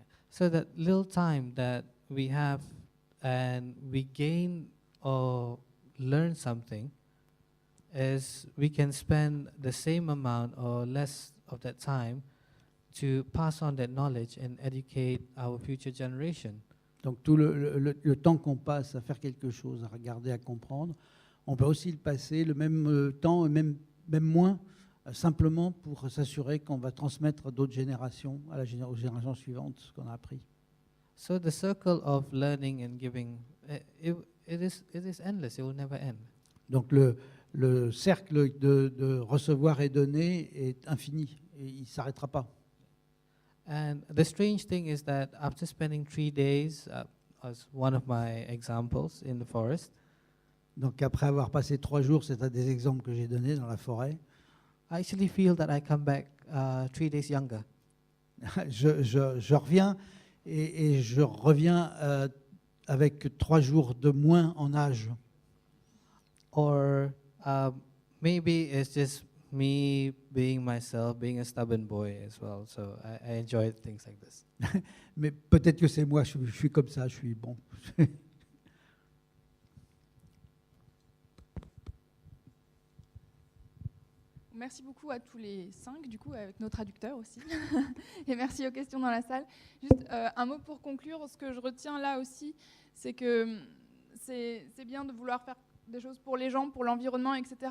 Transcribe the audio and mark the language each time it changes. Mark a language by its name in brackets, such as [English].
[English] So that little time that we have and we gain or learn something is we can spend the same amount or less of that time to pass on that knowledge and educate our future generation. [French] Donc tout le temps qu'on passe à faire quelque chose, à regarder, à comprendre, on peut aussi le passer le même temps, même moins, simplement pour s'assurer qu'on va transmettre à d'autres générations, aux générations suivantes, ce qu'on a appris. [English] So the circle of learning and giving, it is endless. It will never end. [French] Donc le cercle de recevoir et donner est infini et il ne s'arrêtera pas. [English] And the strange thing is that after spending 3 days, as one of my examples in the forest, [French] donc après avoir passé 3 jours, c'est un des exemples que j'ai donnés dans la forêt, [English] I actually feel that I come back 3 days younger. [French] je reviens et je reviens avec 3 jours de moins en âge. [English] Or maybe it's just me being myself, being a stubborn boy as well. So I enjoy things like this. [French] Mais peut-être que c'est moi, je suis comme ça, je suis bon. Merci beaucoup à tous les 5, du coup, avec nos traducteurs aussi. Et merci aux questions dans la salle. Juste un mot pour conclure. Ce que je retiens là aussi, c'est que c'est bien de vouloir faire des choses pour les gens, pour l'environnement, etc.